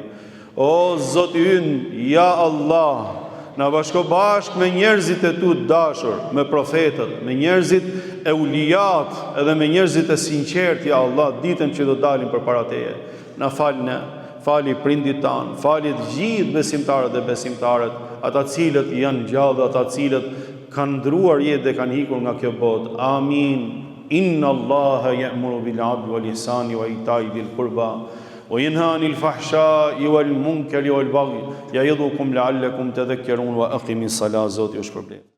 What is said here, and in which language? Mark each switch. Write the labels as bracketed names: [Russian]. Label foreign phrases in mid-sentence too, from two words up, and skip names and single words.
[Albanian] O Zoti ynë, ja Allah, na bashko bashk me njerëzit e tu dashur, me profetët, me njerëzit e ulijat, edhe me njerëzit e sinqert, ja Allah, ditën që do dalim përpara teje. Na falë ne. Fali prindit tanë, fali të gjithë besimtarët dhe besimtarët, ata cilët janë gjallë, ata cilët kanë ndruar jetë dhe kanë hikur nga kjo botë. Amin. [Arabic] إن الله يأمر بالعدل والإحسان وإيتاء ذي القربى وينهى عن الفحشاء والمنكر والبغي يعظكم لعلكم تذكرون وأقم الصلاة. [Albanian] Zoti ju shpërblet.